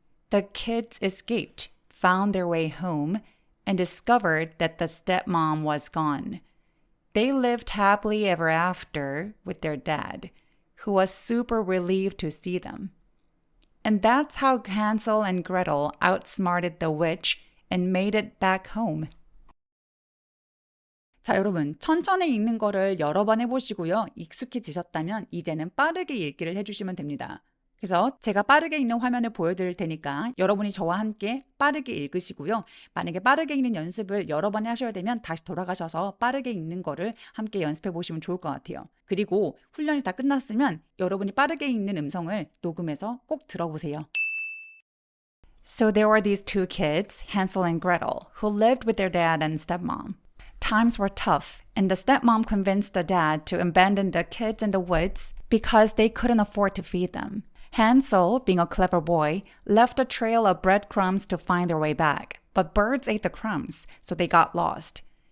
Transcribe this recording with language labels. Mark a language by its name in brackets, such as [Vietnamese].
[English] The kids escaped, found their way home, and discovered that the stepmom was gone. They lived happily ever after with their dad, who was super relieved to see them. And that's how Hansel and Gretel outsmarted the witch and made it back home. [Korean] 자, 여러분, 천천히 읽는 거를 여러 번 해보시고요. 익숙해지셨다면 이제는 빠르게 읽기를 해주시면 됩니다. 그래서 제가 빠르게 읽는 화면을 보여드릴 테니까 여러분이 저와 함께 빠르게 읽으시고요. 만약에 빠르게 읽는 연습을 여러 번 하셔야 되면 다시 돌아가셔서 빠르게 읽는 거를 함께 연습해 보시면 좋을 것 같아요. 그리고 훈련이 다 끝났으면 여러분이 빠르게 읽는 음성을 녹음해서 꼭 들어보세요. [English] So there were these two kids, Hansel and Gretel, who lived with their dad and stepmom. Times were tough, and the stepmom convinced the dad to abandon the kids in the woods because they couldn't afford to feed them. Hansel, being a clever boy, left a trail of breadcrumbs to find their way back, but birds ate the crumbs, so they got lost.